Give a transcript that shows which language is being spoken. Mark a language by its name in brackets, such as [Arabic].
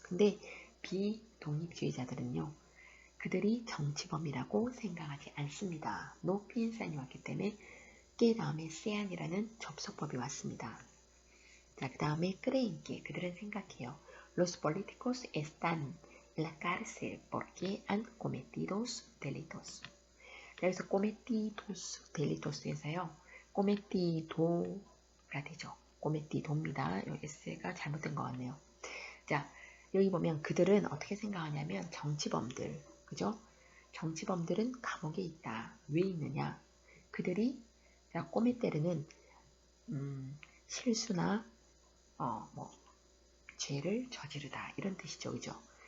[Korean] 근데 비독립주의자들은요. 그들이 정치범이라고 생각하지 않습니다. [Spanish] no piensan [Korean] 이 왔기 때문에 que 다음에 sean이라는 접속법이 왔습니다. 자, 그 다음에 [Spanish] creen que [Korean] 그들은 생각해요. [Spanish] Los políticos están en la cárcel porque han cometido delitos. [Korean] 그래서 [Spanish] cometidos delitos [Korean] 에서요. cometido가 되죠. cometido입니다. 여기 S가 잘못된 것 같네요. 자, 여기 보면 그들은 어떻게 생각하냐면 정치범들, 그죠? 정치범들은 감옥에 있다. 왜 있느냐? 그들이 자, 꼬메테르는 실수나 죄를 저지르다 이런 뜻이죠, 그죠?